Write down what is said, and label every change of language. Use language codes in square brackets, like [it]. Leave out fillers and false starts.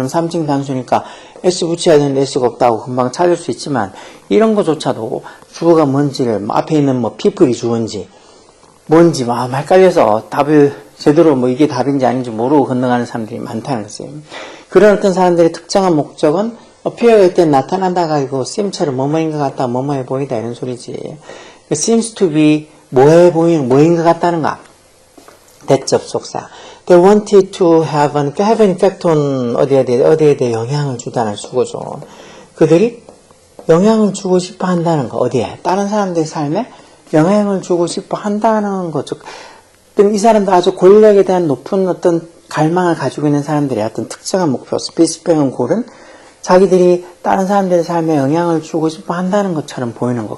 [ko] 그럼 3층 단수니까 S 붙여야 되는데 S가 없다고 금방 찾을 수 있지만, 이런 거조차도 주어가 뭔지를, 앞에 있는 뭐 people이 주어인지, 뭔지 막 헷갈려서 답을 제대로 뭐 이게 답인지 아닌지 모르고 건너가는 사람들이 많다는 거지. 그런 어떤 사람들의 특정한 목적은 appear일 때 나타난다가 아니고 seem처럼 뭐뭐인 것 같다, 뭐뭐해 보이다 이런 소리지. [en] seems to be [ko] 뭐해 보이는, 뭐인 것 같다는가. 대접속사. [en] They wanted to have an effect on [ko] 어디에 대해 영향을 주다는 수고죠. 그들이 영향을 주고 싶어 한다는 거. 어디에? 다른 사람들의 삶에 영향을 주고 싶어 한다는 거. 즉, 이 사람도 아주 권력에 대한 높은 어떤 갈망을 가지고 있는 사람들의 어떤 특정한 목표, 스페시픽한 골은 자기들이 다른 사람들의 삶에 영향을 주고 싶어 한다는 것처럼 보이는 거.